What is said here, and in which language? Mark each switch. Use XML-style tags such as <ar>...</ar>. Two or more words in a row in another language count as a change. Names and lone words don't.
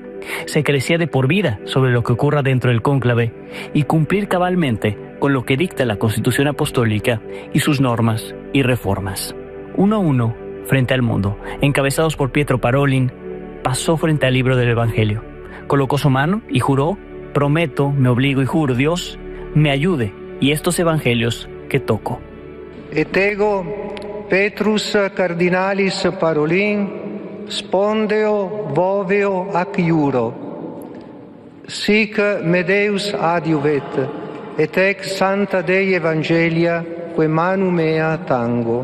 <es>Se crecía de por vida sobre lo que ocurra dentro del cónclave y cumplir cabalmente con lo que dicta la Constitución Apostólica y sus normas y reformas. Uno a uno, frente al mundo, encabezados por Pietro Parolin, pasó frente al libro del Evangelio. Colocó su mano y juró: prometo, me obligo y juro, Dios me ayude y estos evangelios que toco.</es> <la>Et ego Petrus cardinalis Parolin spondeo voveo ac iuro, sic me Deus adiuvet, et ex Santa Dei Evangelia que manu mea tango.</la>